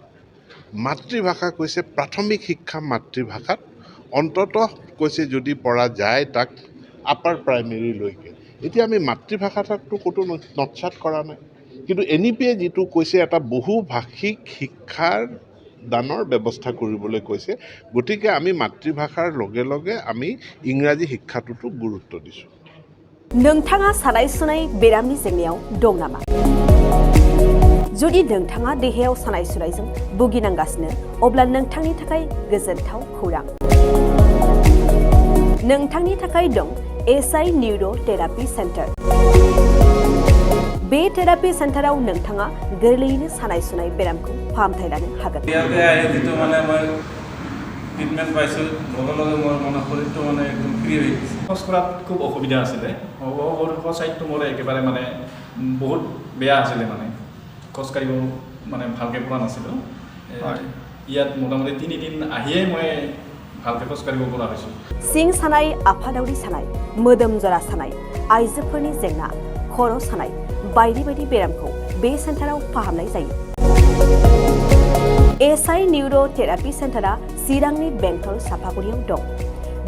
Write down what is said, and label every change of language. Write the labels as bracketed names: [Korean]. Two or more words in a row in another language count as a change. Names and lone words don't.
[Assamese] মাতৃভাষা কৈছে প্ৰাথমিক শিক্ষা মাতৃভাষাত, অন্ততঃ কৈছে যদি পৰা যায় তাক আপাৰ প্ৰাইমেৰীলৈকে। এতিয়া আমি মাতৃভাষাটো ক'তো নৎসাত কৰা নাই, কিন্তু NEP-য়ে যিটো কৈছে এটা বহুভাষিক শিক্ষাৰ দানৰ ব্যৱস্থা কৰিবলৈ কৈছে। গতিকে আমি মাতৃভাষাৰ লগে লগে আমি ইংৰাজী শিক্ষাটোতো গুৰুত্ব দিছোঁ। [Bodo] नोंथाङा सानाय सुनाय बेरामनि जेंनायाव दं नामा? जुदि नोंथाङा देहायाव सानाय सुनायजों भुगिनांगासिनो, अब्ला नोंथांनि थाखाय गोजोनथाव खौरां। नोंथांनि थाखाय दं SI निउर' थेरापि सेन्टार। बे थेरापि सेन्टाराव नोंथाङा गोरलैयैनो सानाय सुनाय बेरामखौ फाहामथाय लानो हागोन। [Assamese] ট্ৰিটমেণ্ট পাইছোঁ, লগে লগে মোৰ শৰীৰটো একদম ফ্ৰী হৈ গৈছে। খোজ কঢ়াত খুব অসুবিধা আছিলে, ছাইডটো মোৰ একেবাৰে বহুত বেয়া আছিলে, খোজকাঢ়িব ভালকৈ পোৱা নাছিলোঁ। ইয়াত মোটামুটি 3 দিন আহিয়েই মই ভালকৈ খোজকাঢ়িব পৰা হৈছোঁ। [Bodo] सिं सानाय, आफादावरि सानाय, मोदोम जरा सानाय, आइजोफोरनि जेंना, खर' सानाय बायदि बायदि बेरामखौ बे सेन्टाराव फाहामनाय जायो। SI निउर' थेरापि सेन्टारा चिरांनि बेंटल साफागुरियाव दं।